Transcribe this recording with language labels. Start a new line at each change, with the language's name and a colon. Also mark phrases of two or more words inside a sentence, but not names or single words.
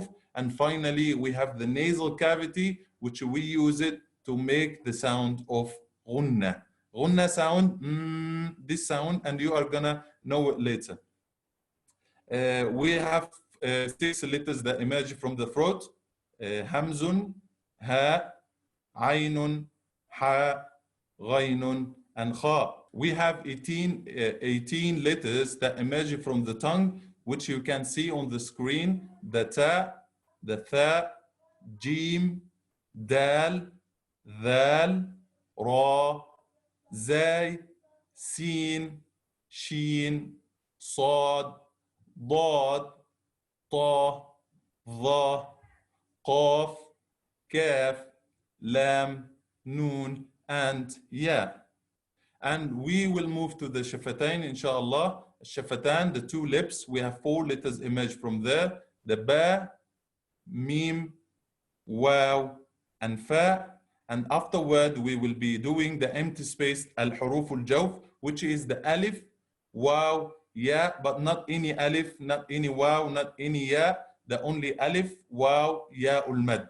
English: And finally, we have the nasal cavity, which we use it to make the sound of ghunna. Ghunna sound, this sound, and you are gonna know it later. We have 6 letters that emerge from the throat. Hamzun, ha, aynun, ha, ghaynun, and kha. We have 18 letters that emerge from the tongue, which you can see on the screen. The ta, the tha, jim, dal, dhal, ra, zay, sin, shin, sad, dad, ta, dha, qaf, kaf, lam, noon, and ya. And we will move to the shafatain, inshallah. Shafatan, the two lips, we have 4 letters emerge from there. The ba, mim, waw, and fa. And afterward, we will be doing the empty space,
Arabic: الحروف الجوف,
English: which is the alif, waw, ya, but not any alif, not any waw, not any ya, the only alif, waw, ya, ul-mad.